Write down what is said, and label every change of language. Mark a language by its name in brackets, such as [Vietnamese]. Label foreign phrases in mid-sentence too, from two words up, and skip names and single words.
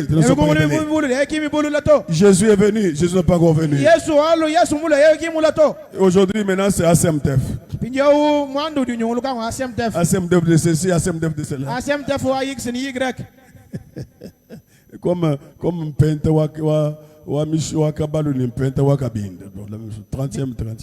[French] Jésus est venu. Jésus n'est pas encore venu. Aujourd'hui, maintenant, c'est ACMTF. ACMTF de ceci, ACMTF de cela. [Luba-Katanga] Comme Mpente wa misho wa kabalu ni Mpente wa kabinde. [French] 30e.